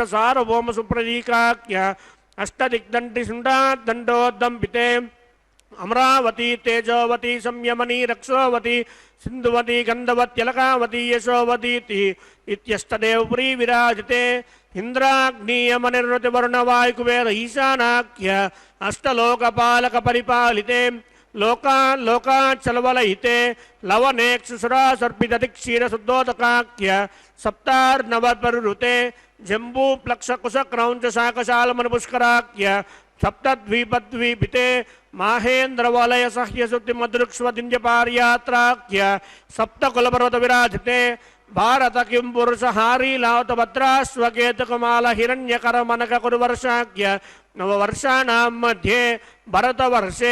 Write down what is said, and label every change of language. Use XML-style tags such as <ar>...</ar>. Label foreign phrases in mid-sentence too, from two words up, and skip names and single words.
<sa>సార్వభౌమ సుప్రదీకాఖ్య అష్టదిగ్దండి శుండాదండోద్దంపితే అమరావతి తేజోవతి సంయమని రక్షోవతి సింధువతి గంధవత్యలకావతి యశోవతీతి ఇత్యష్టదేవపురీ విరాజితే ఇంద్రాగ్నియమనిర్వృతి వరుణవాయుకుబేర ఈశానాఖ్య అష్టలోకపాలక పరిపాలితే లోకాన్ లోకాచలవలయితే లవనేక్షుసురాసర్పితతి క్షీరశుద్ధోదకాఖ్య సప్తార్నవపరురుతే జంబూప్లక్షకుశక్రౌంచ శాకశాలమనుపుష్కరాఖ్య सप्तद्वीपद्वीपिते माहेन्द्रवलय सह्यसुतिमदृक्ष्वदिन्यपार्यात्राख्य सप्तकुलपर्वतविराजिते भारत किं पुरुषहारी लावतभद्राश्वकेतुकमाल हिरण्यकरमनककुरुवर्षाख्य नववर्षाणां मध्ये भरतवर्षे</sa>